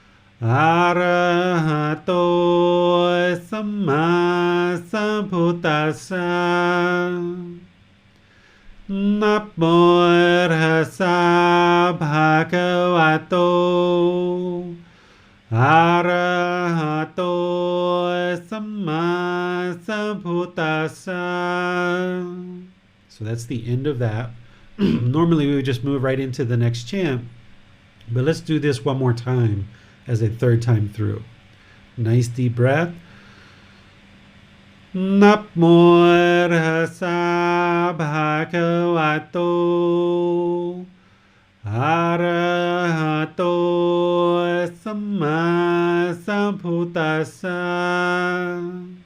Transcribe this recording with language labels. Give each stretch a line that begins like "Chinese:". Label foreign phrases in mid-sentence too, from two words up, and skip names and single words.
Pali: Arahato samma sambuddhassa. Namo tassa bhagavato. Arahato samma sambuddhassa.
English: So that's the end of that. Normally we would just move right into the next chant, but let's do this one more time as a 3rd time through. Nice deep breath.
Pali: Namo tassa bhagavato. Arahato samma sambuddhassa.